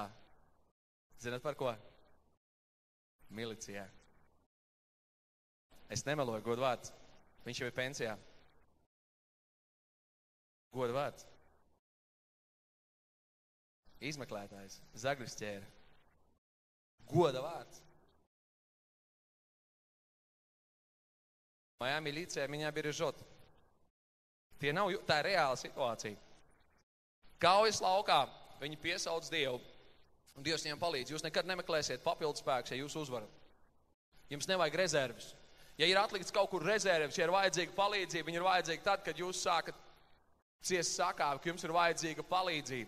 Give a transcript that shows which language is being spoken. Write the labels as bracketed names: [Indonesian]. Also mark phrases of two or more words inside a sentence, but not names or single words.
[Latvian] Zināt par ko? Milicijā. Es nemeloju, godu vārds. Viņš jau ir pensijā. Godu vārds. Izmeklētājs, zaglis ķēra. Goda vārds. [Russian] Моя милиция меня бережет. [Latvian] Tā ir reāla situācija. Kaujas laukā viņi piesauc Dievu, un Dievs viņiem palīdz. Jūs nekad nemeklēsiet papildus spēkus, ja jūs uzvarat. Jums nevajag rezerves. Ja ir atlikts kaut kur rezerves, ja ir vajadzīga palīdzība, viņi ir vajadzīga tad, kad jūs sākat ciest sakāvi, ka jums ir vajadzīga palīdzība.